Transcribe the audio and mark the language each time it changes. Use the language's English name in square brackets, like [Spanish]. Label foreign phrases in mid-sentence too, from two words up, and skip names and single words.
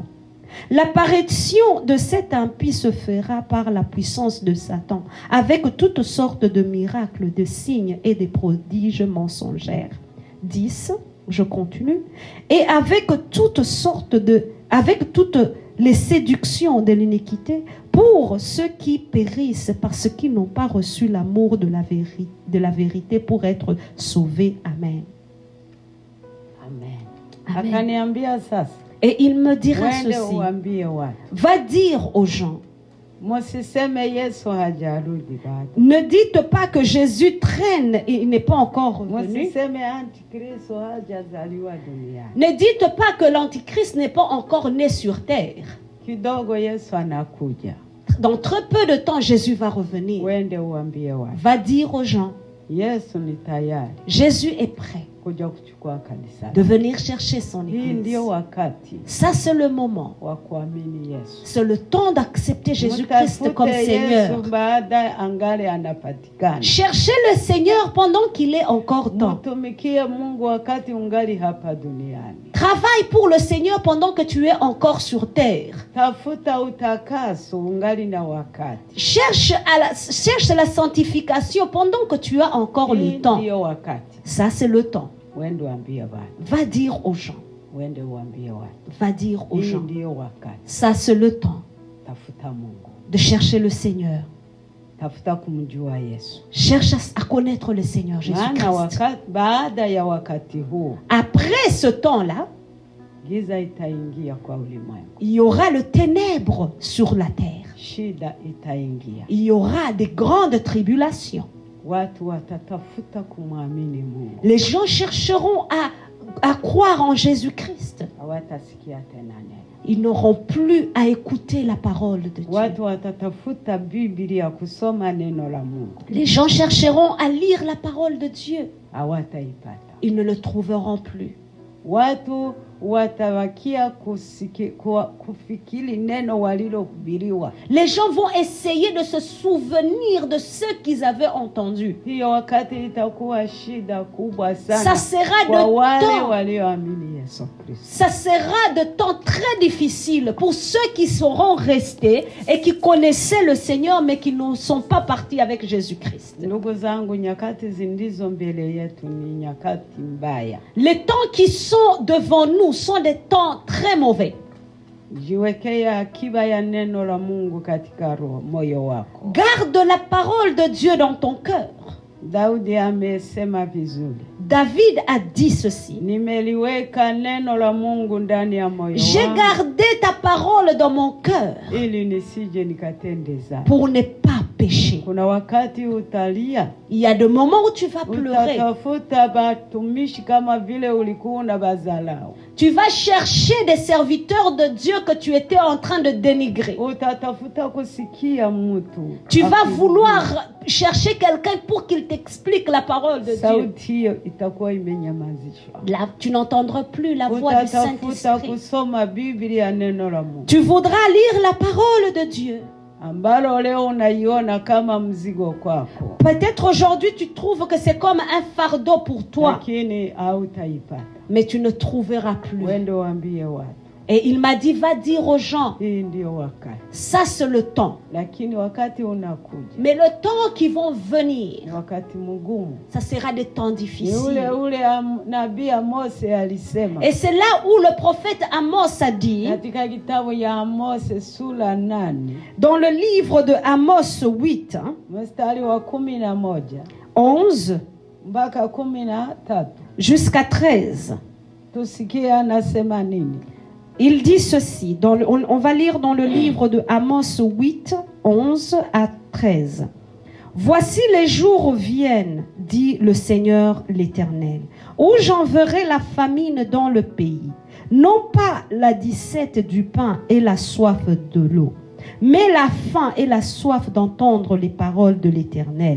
[French] L'apparition de cet impie se fera par la puissance de Satan, avec toutes sortes de miracles, de signes et des prodiges mensongers. 10, je continue. Et avec toutes les séductions de l'iniquité, pour ceux qui périssent parce qu'ils n'ont pas reçu l'amour de la vérité pour être sauvés. Amen. [Swahili] Amen. Akaniambia sasa, [French] et il me dira [Swahili] wende [French] ceci. [Swahili] uambie watu, [French] Va dire aux gens, [Swahili] msiseme Yesu hajarudi bado. [French] ne dites pas que Jésus traîne et il n'est pas encore revenu. [Swahili] Msiseme antikristo hajazaliwa duniani. [French] Ne dites pas que l'Antichrist n'est pas encore né sur terre. [Swahili] Kidogo Yesu anakuja. [French] Dans très peu de temps, Jésus va revenir. [Swahili] Wende uambie watu, [French] Va dire aux gens, [Swahili] Yesu ni tayari [French] Jésus est prêt [Swahili] kuja kuchukua kanisa. [French] de venir chercher son [Swahili] Hii [French] église. [Swahili] ndio wakati [French] Ça, c'est le moment. [Swahili] wa kuamini Yesu. [French] C'est le temps d'accepter Jésus-Christ comme [Swahili] Mtafute [French] Seigneur. [Swahili] Yesu baada angali anapatikana. [French] Cherchez le Seigneur pendant qu'il est encore temps. [Swahili] Mtumikie Mungu wakati ungali hapa duniani. [French] Travaille pour le Seigneur pendant que tu es encore sur terre. [Swahili] Tafuta utakaso ungali na wakati. [French] Cherche la sanctification pendant que tu as encore [Swahili] Hii [French] le temps. [Swahili] ndio wakati. [French] Ça, c'est le temps. [Swahili] Wende uambie watu. [French] Va dire aux gens. [Swahili] Wende uambie watu. [French] Va dire aux [Swahili] Hii [French] gens. [Swahili] ndio wakati. [French] Ça, c'est le temps [Swahili] Tafuta Mungu. [French] de chercher le Seigneur. [Swahili] Tafuta kumjua Yesu. [French] Cherche à connaître le Seigneur [Swahili] Maana [French] Jésus-Christ. [Swahili] wakati, baada ya wakati huu [French] Après ce temps-là, [Swahili] giza itaingia kwa ulimwengu. [French] il y aura le ténèbre sur la terre. [Swahili] Shida itaingia. [French] Il y aura des grandes tribulations. [Swahili] Watu watatafuta kumwamini Mungu. [French] Les gens chercheront à croire en Jésus-Christ. [Swahili] Hawatasikia tena neno. [French] Ils n'auront plus à écouter la parole de Dieu. [Swahili] Watu watatafuta Biblia kusoma neno la Mungu. [French] Les gens chercheront à lire la parole de Dieu. [Swahili] Hawataipata. [French] Ils ne le trouveront plus. [Swahili] Watu watawakia kufikiri neno walilohubiriwa. [French] Les gens vont essayer de se souvenir de ce qu'ils avaient entendu. [Swahili] Hiyo wakati itakuwa shida kubwa [French] Ça [Swahili] sana [French] sera [Swahili] kwa [French] de [Swahili] wale [French] temps. [Swahili] walioamini Yesu Kristo. [French] Ça sera de temps très difficile pour ceux qui seront restés et qui connaissaient le Seigneur mais qui ne sont pas partis avec Jésus-Christ. [Swahili] Ndugu zangu, nyakati zilizo mbele yetu ni nyakati mbaya. [French] Les temps qui sont devant nous sont des temps très mauvais. [Swahili] Jiwekea akiba ya neno la Mungu katika roho moyo wako. [French] Garde la parole de Dieu dans ton cœur. [Swahili] Daudi amesema vizuri. [French] David a dit ceci. [Swahili] Nimeliweka neno la Mungu ndani ya moyo [French] J'ai [Swahili] wangu [French] gardé ta parole dans mon cœur [Swahili] ili nisije nikatende dhambi. [French] pour ne pas pécher. [Swahili] Kuna wakati utalia, [French] Il y a des moments où tu vas pleurer. [Swahili] utatafuta batumishi kama vile ulikuwa unabadharau. [French] Tu vas chercher des serviteurs de Dieu que tu étais en train de dénigrer. [Swahili] Utatafuta kusikia mtu. [French] Tu vas vouloir chercher quelqu'un pour qu'il t'explique la parole de Dieu. [Swahili] Sauti hiyo itakuwa imenyamazishwa. [French] Là, tu n'entendras plus la voix du [Swahili] Utatafuta [French] Saint-Esprit. [Swahili] kusoma Biblia, neno la Mungu, [French] Tu voudras lire la parole de Dieu. [Swahili] ambalo leo unaiona kama mzigo kwako, [French] Peut-être aujourd'hui tu trouves que c'est comme un fardeau pour toi, [Swahili] lakini hautaipata. [French] mais tu ne trouveras plus. [Swahili] Wende waambie watu, [French] Et il m'a dit, va dire aux gens, [Swahili] hii ndio wakati. [French] ça c'est le temps. [Swahili] Lakini wakati unakuja [French] Mais le temps qui vont venir, [Swahili] ni wakati mgumu. [French] ça sera des temps [Swahili] Ni [French] difficiles. [Swahili] ule nabii Mose alisema [French] Et c'est là où le prophète Amos a dit, [Swahili] katika kitabu ya Mose sura 8 [French] dans le livre de Amos 8, [Swahili] mstari wa 11 [French] 11 [Swahili] mpaka 13. [French] jusqu'à 13. [Swahili] Tusikie anasema nini. [French] Il dit ceci, on va lire dans le livre de Amos 8, 11 à 13. Voici les jours viennent, dit le Seigneur l'Éternel, où j'enverrai la famine dans le pays, non pas la disette du pain et la soif de l'eau, mais la faim et la soif d'entendre les paroles de l'Éternel.